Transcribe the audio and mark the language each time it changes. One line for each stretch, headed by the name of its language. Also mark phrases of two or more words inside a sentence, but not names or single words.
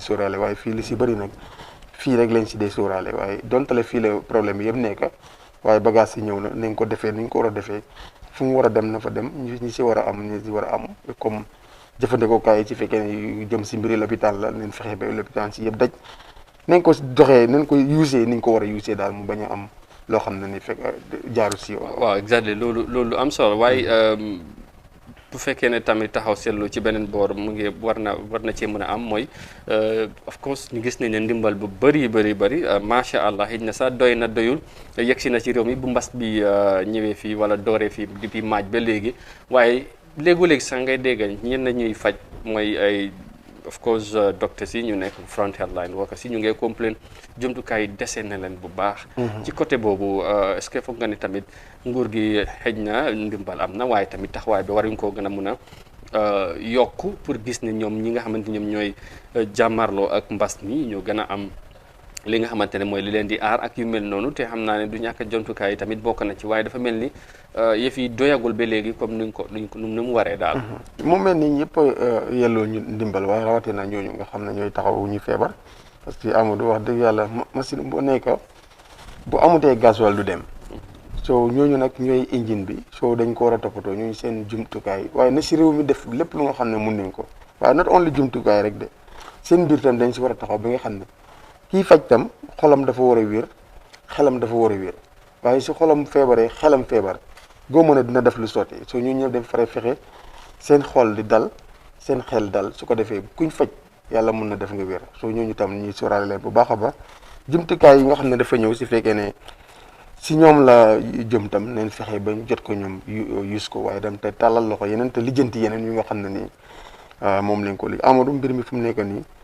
Wolof: sóoraale waaye fii li si bëri nag fii rek lañ si dee sóoraale waaye dontale fii la problème yëpp nekk waaye bagage si ñëw na nañ ko defee ni ñu ko war a defee fu mu war a dem na fa dem ñi si war a am ñi si war a am comme jëfandikookaay yi ci fekkee ne yu jëm si mbiri lopitaan la nañ fexe ba lopitaan si yëpp daj nañ ko doxee nañ ko usee ni ñu ko war a usee daal mu bañ a am loo xam ne ni fekk jaaru si yoon. waaw exactly loolu am solo waaye bu fekkee ne tamit taxaw seetlu ci beneen boor mu ngi war na cee mën a am mooy
English: of course
Wolof: ñu gis nañ ne ndimbal bu bëri
Arabic: macha allah
Wolof: xëy na sax doy na doyul yegsi na ci réew mi bu mbas bi ñëwee fii wala dooree fii depuis maaj ba léegi waaye léegi sax ngay dégg ñenn ñuy faj mooy ay
English: of course
Wolof: docteurs yi ñu nekk
English: frontier line workers
Wolof: yi ñu ngay complain jumtukaay yi dese na leen bu baax. ci côté boobu
French: est-ce que
Wolof: foog nga ni tamit nguur gi xëj na ndimbal am na waaye tamit taxawaay bi waruñ koo gën a mun a yokku pour gis ne ñoom ñi nga xamante ñoom ñooy jàmmarloo ak mbas mi ñoo gën a am li nga xamante ne mooy li leen di aar ak yu mel noonu te xam naa ne du ñàkk jumtukaay yi tamit bokk na ci waaye dafa mel ni yëf yi doyagul ba léegi comme ni mu waree daal. mu mel ni ñëpp yelloo ñu ndimbal waaye rawatina ñooñu nga xam ne ñooy taxaw ñu feebar
French: parce que
Wolof: Amadou wax dëgg yàlla machine bu nekk bu amutee gasoil du dem soo ñooñu nag ñooy engine bi soo dañ ko war a toppatoo ñooñu seen jumtukaay waaye na si réew mi def lépp lu nga xam ne mun nañ ko waaye
English: not only
Wolof: jumtukaay rek de seen mbir tam dañ si war a taxaw bi nga xam ne kii faj tam xolam dafa war a wér xelam dafa war a wér waaye si xolam feebaree xelam feebar goo mën a dina def lu sotti soo ñu ñëpp dafa fare fexe seen xol di dal seen xel dal su ko defee kuñ faj yàlla mun na def nga wér soo ñooñu tam ñuy sóoraale leen bu baax a baax jumtukaay yi nga xam ne dafa ñëw si fekkee ne si ñoom la jëm tam neen fexe ba jot ko ñoom use ko waaye dem te tàllal loxo yeneen te lijjanti yeneen yu nga xam ne nii moom lañ ko li Amadou mbir mi fu mu nekk nii